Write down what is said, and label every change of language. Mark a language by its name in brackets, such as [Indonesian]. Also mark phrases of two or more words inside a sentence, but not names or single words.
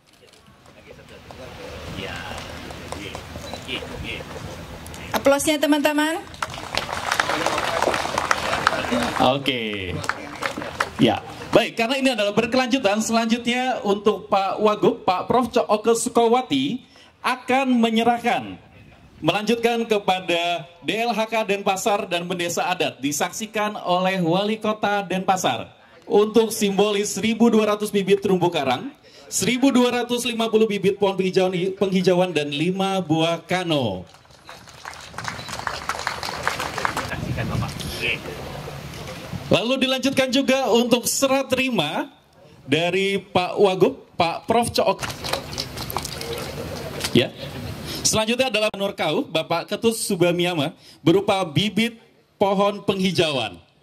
[Indonesian] Aplausnya teman-teman. Oke. Ya, baik, karena ini adalah berkelanjutan, selanjutnya untuk Pak Wagub, Pak Prof. Oke Sukawati akan melanjutkan kepada DLHK Denpasar dan Bendesa Adat, disaksikan oleh Wali Kota Denpasar untuk simbolis 1.200 bibit terumbu karang, 1.250 bibit pohon penghijauan dan 5 buah kano. Lalu dilanjutkan juga untuk serah terima dari Pak Wagub, Pak Prof. Cok. Ya. Selanjutnya adalah Nur Kauh, Bapak Ketut Subamiyama, berupa bibit pohon penghijauan.